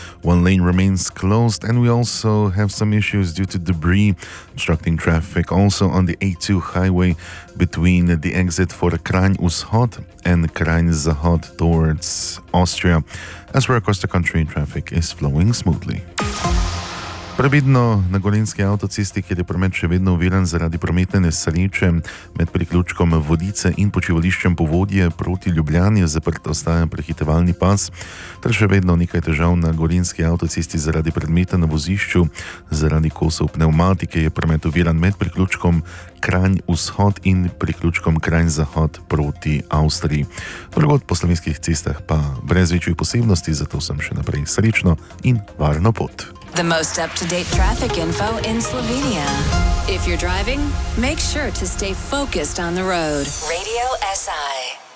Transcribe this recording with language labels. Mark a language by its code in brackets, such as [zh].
[en] One lane remains closed, and we also have some issues due to debris obstructing traffic also on the A2 highway between the exit for Kranj Vzhod and Kranj Zahod towards Austria. As we're across the country, traffic is flowing smoothly. [sl] Previdno na gorenjski avtocesti, kjer je promet še vedno oviran zaradi prometne nesreče med priključkom Vodice in počivališčem Povodje proti Ljubljani, je zaprt ostaja prehitevalni pas, ter še vedno nekaj težav na gorenjski avtocesti zaradi predmeta na vozišču, zaradi kosov pneumatike je promet oviran med priključkom Kranj Vzhod in priključkom Kranj Zahod proti Avstriji. Drugod po slovenskih cestah pa brez večjih posebnosti, zato sem še naprej srečno in varno pot. [en] The most up-to-date traffic info in Slovenia. If you're driving, make sure to stay focused on the road. Radio SI.